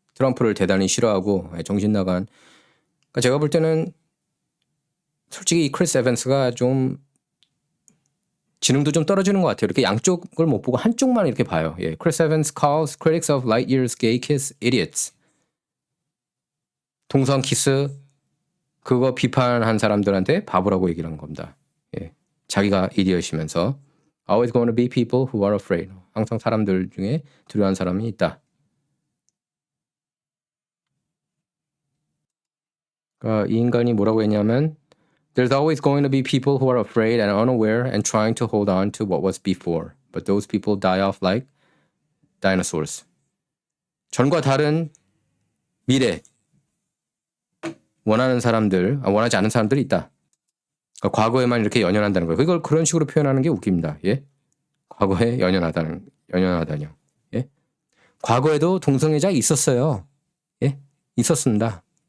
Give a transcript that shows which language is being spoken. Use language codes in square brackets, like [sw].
[ko] 트럼프를 대단히 싫어하고 정신 나간. 그러니까 제가 볼 때는 솔직히 이 크리스 에반스가 좀 지능도 좀 떨어지는 것 같아요. 이렇게 양쪽을 못 보고 한쪽만 이렇게 봐요. 예. [en] Chris Evans calls critics of Lightyear's gay kiss idiots. [ko] 동성 키스 그거 비판한 사람들한테 바보라고 얘기를 한 겁니다. 예. 자기가 이디엇이면서 [en] always going to be people who are afraid. [ko] 항상 사람들 중에 두려워하는 사람이 있다. 그러니까 이 인간이 뭐라고 했냐면 [en] There's always going to be people who are afraid and unaware and trying to hold on to what was before. But those people die off like dinosaurs. [ko] 전과 다른 미래 원하는 사람들, 원하지 않은 사람들이 있다. 그러니까 과거에만 이렇게 연연한다는 거예요. 이걸 그런 식으로 표현하는 게 웃깁니다. 예? 과거에 연연하다뇨. 예? 과거에도 동성애자 있었어요. 예? 있었습니다.